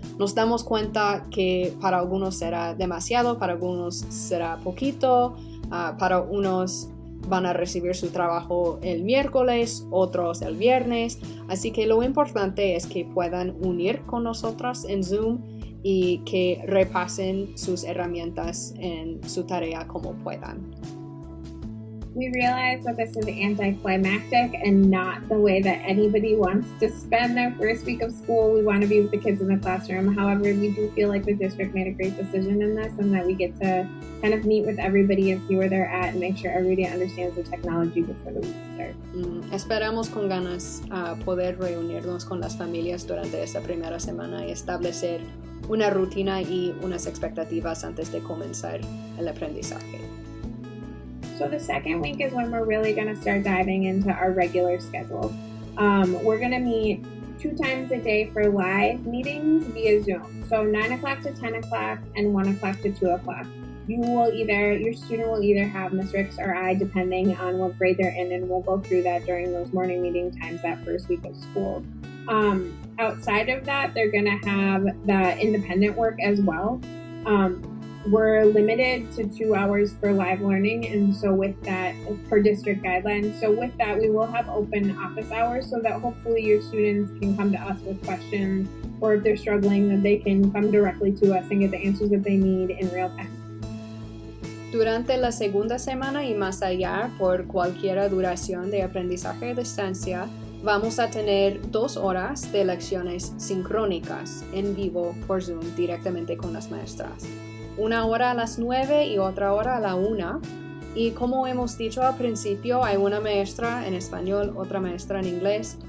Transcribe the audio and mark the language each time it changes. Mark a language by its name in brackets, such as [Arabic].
[Spanish] Nos damos cuenta que para algunos será demasiado, para algunos será poquito, para unos van a recibir su trabajo el miércoles, otros el viernes, así que lo importante es que puedan unir con nosotras en Zoom y que repasen sus herramientas en su tarea como puedan. [English] We realize that this is anticlimactic and not the way that anybody wants to spend their first week of school. We want to be with the kids in the classroom. However, we do feel like the district made a great decision in this and that we get to kind of meet with everybody and see where they're at and make sure everybody understands the technology before the week starts. [Spanish] Esperamos con ganas poder reunirnos con las familias durante esta primera semana y establecer una rutina y unas expectativas antes de comenzar el aprendizaje. [English] So the second week is when we're really going to start diving into our regular schedule. We're going to meet 2 times a day for live meetings via Zoom. So 9 o'clock to 10 o'clock and 1 o'clock to 2 o'clock. Your student will either have Ms. Ricks or I, depending on what grade they're in, and we'll go through that during those morning meeting times that first week of school. Outside of that, they're going to have the independent work as well. We're limited to 2 hours for live learning, and so with that, per district guidelines, so with that, we will have open office hours so that hopefully your students can come to us with questions, or if they're struggling, that they can come directly to us and get the answers that they need in real time. [Spanish] Durante la segunda semana y más allá, por cualquier duración de aprendizaje a distancia, vamos a tener 2 horas de lecciones sincrónicas en vivo por Zoom directamente con las maestras. 1 hora a las 9 y otra hora a la 1. Y como hemos dicho al principio, hay una maestra en español, otra maestra en inglés.